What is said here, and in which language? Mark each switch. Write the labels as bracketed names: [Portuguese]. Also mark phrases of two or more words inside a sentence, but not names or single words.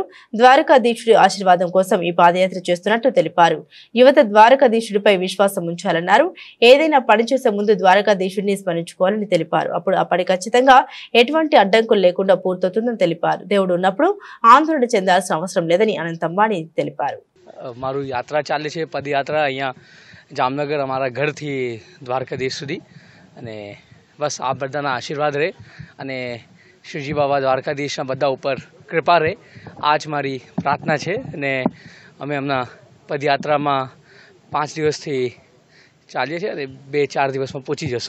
[Telugu] ద్వారకాధీశుడి ఆశీర్వాదం కోసం ఈ పాదయాత్ర చేస్తున్నట్టు తెలిపారు. యువత ద్వారకాధీశుడిపై విశ్వాసం ఉంచాలన్నారు. ఏదైనా పనిచేసే ముందు ద్వారకాధీశుడిని స్మరించుకోవాలని తెలిపారు. అప్పుడు ఆ పని ఖచ్చితంగా ఎటువంటి అడ్డంకులు లేకుండా పూర్తవుతుందని తెలిపారు. దేవుడు ఉన్నప్పుడు ఆందోళన చెందాల్సిన అవసరం లేదని అనంత్ అంబానీ తెలిపారు. [Gujarati] મારું યાત્રા ચાલે છે, પદયાત્રા. અહીંયા જામનગર અમારા ઘરથી દ્વારકાધીશ સુધી અને બસ આ બધાના આશીર્વાદ રહે અને શ્રીજી બાબા દ્વારકાધીશના બધા ઉપર કૃપા રહે. આ જ મારી પ્રાર્થના છે. અને અમે હમણાં પદયાત્રામાં 5 દિવસથી ચાલીએ છીએ અને 2-4 દિવસમાં પહોંચી જશું.